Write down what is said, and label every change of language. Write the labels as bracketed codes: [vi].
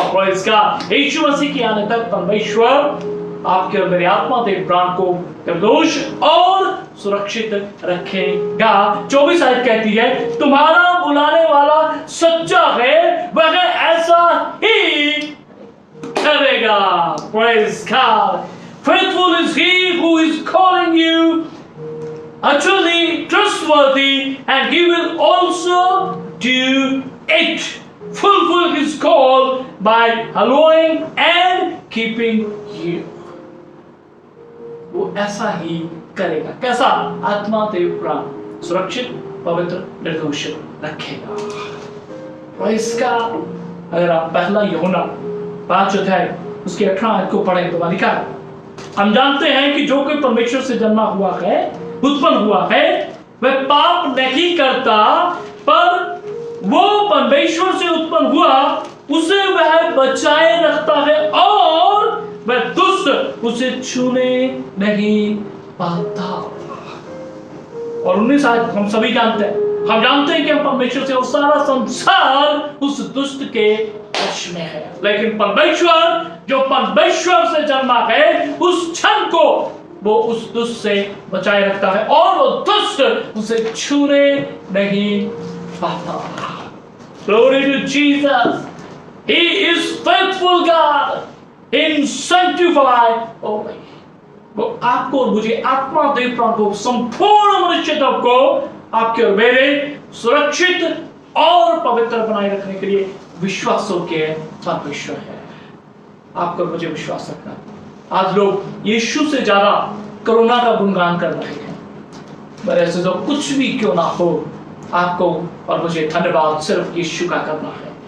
[hi] और [en] praise God, [hi] यीशु मसीह के आने तक परमेश्वर आपके और मेरे आत्मा, देह, प्राण को निर्दोष और सुरक्षित रखेगा। 24 आयत कहती है, तुम्हारा बुलाने वाला सच्चा है, वह ऐसा ही करेगा। [en] Praise God. Faithful is He who is calling you, utterly trustworthy, and He will also do it. Fulfill His call by allowing and keeping you. [hi] वो ऐसा ही करेगा। कैसा? आत्मा, देह, प्राण सुरक्षित, पवित्र, निर्दोष रखेगा। और इसका अगर आप पहला यूहन्ना 5 अध्याय उसके 18 आयत को पढ़ें तो लिखा है, हम जानते हैं कि जो कोई परमेश्वर से जन्मा हुआ है, उत्पन्न हुआ है, वह पाप नहीं करता, पर वो परमेश्वर से उत्पन्न हुआ उसे वह बचाए रखता है, और वह दुष्ट उसे छूने नहीं पाता। और 19 आयत हम सभी जानते हैं, हम जानते हैं कि हम परमेश्वर से, वो सारा संसार उस दुष्ट के वश में है, लेकिन परमेश्वर जो परमेश्वर से जन्मा है उस क्षण को वो उस दुष्ट से बचाए रखता है और वो दुष्ट उसे छूने नहीं पाता। [en] Glory to Jesus. He is faithful God in sanctify only. [hi] वो आपको और मुझे आत्मा देव प्राण को संपूर्ण मनुष्यत्व को आपके और मेरे सुरक्षित और पवित्र बनाए रखने के लिए विश्वासों के परमेश्वर है। आपको और मुझे विश्वास रखना। आज लोग यीशु से ज्यादा कोरोना का गुणगान कर रहे हैं, पर ऐसे तो कुछ भी क्यों ना हो, आपको और मुझे धन्यवाद सिर्फ यीशु का करना है।